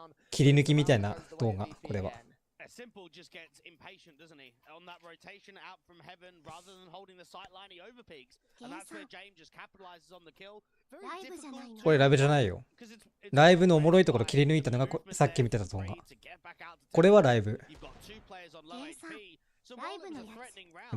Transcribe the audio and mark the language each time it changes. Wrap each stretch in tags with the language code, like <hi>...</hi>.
<ja>切り抜きみたいな動画、これは。</ja> <en>Simple just gets impatient, doesn't he? On that rotation out from heaven, rather than holding the sight line, he overpeaks. And that's where James just capitalizes on the kill. Very difficult.</en> <ja>これライブじゃないよ。ライブのおもろいところ切り抜いたのがさっき見てた動画。これはライブ。ゲンさん、ライブのやつ。</ja>